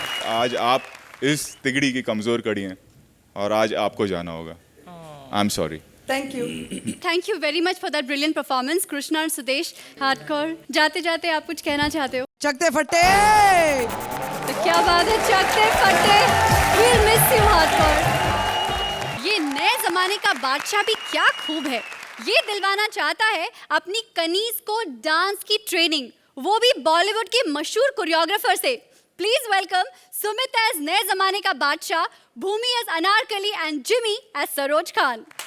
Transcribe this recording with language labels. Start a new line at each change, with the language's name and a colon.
Hindi: आज आप इस तिगड़ी की कमजोर कड़ी हैं, और आज आपको जाना होगा।
English: I am sorry. Thank you. Thank you very much for that brilliant performance Krishna और सुदेश।
Hindi: हार्डकोर, जाते जाते आप कुछ कहना चाहते हो? चकते फट्टे। तो क्या बात है, चकते फट्टे।
English: We'll miss you, hardcore.
Hindi: ये नए जमाने का बादशाह भी क्या खूब है। ये दिलवाना चाहता है अपनी कनीज को डांस की ट्रेनिंग, वो भी बॉलीवुड के मशहूर कोरियोग्राफर से।
English: please welcome Sumit as
Hindi: नए जमाने का बादशाह,
English: Bhumi as Anarkali and Jimmy as Saroj Khan.